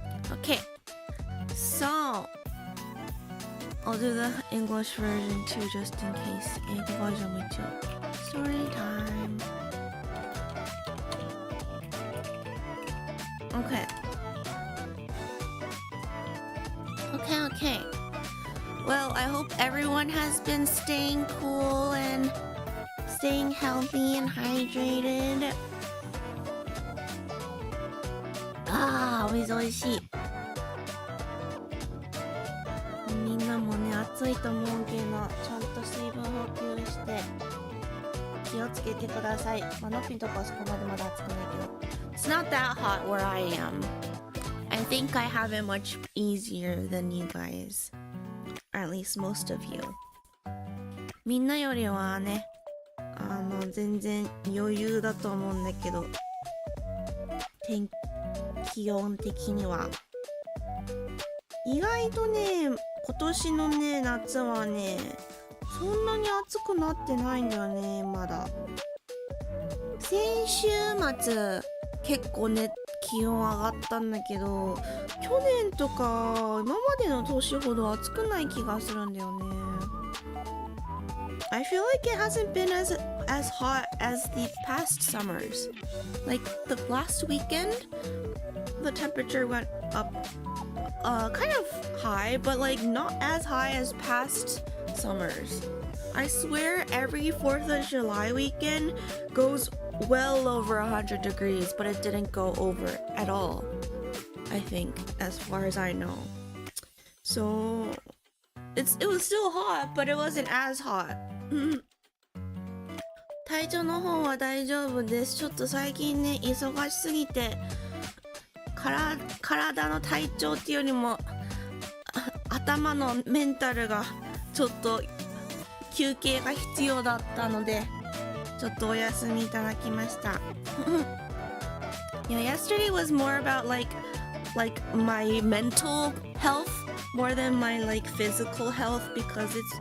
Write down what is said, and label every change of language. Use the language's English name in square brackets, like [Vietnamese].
[English] OK, so I'll do the English version too just in case. [Japanese] 英語バージョンも一応 [English] Story time. Okay. Well, I hope everyone has been staying cool and staying healthy and hydrated. [Japanese] お水おいしい。みんなもね、暑いと思うけど、ちゃんと水分補給して気をつけてください。まあ、のっぴんとかはそこまでまだ暑くないけど。 [English] It's not that hot where I am. I think I have it much easier than you guys. Or at least most of you. [Japanese] みんなよりはね、全然余裕だと思うんだけど、気温的には。意外とね、今年のね、夏はね、そんなに暑くなってないんだよね、まだ。先週末、結構ね、気温上がったんだけど、去年とか今までの年ほど暑くない気がするんだよね。 [English] I feel like it hasn't been as hot as the past summers. Like the last weekend, the temperature went up kind of high, but like not as high as past summers. I swear every 4th of July weekend goes well over 100 degrees, but it didn't go over at all, I think, as far as I know. So it was still hot, but it wasn't as hot. [Japanese] 体調の方は大丈夫です。ちょっと最近ね、忙しすぎて体の体調っていうよりも頭のメンタルがちょっと休憩が必要だったので、ちょっとお休みいただきました。 [English] Yeah, yesterday was more about like my mental health more than my like physical health because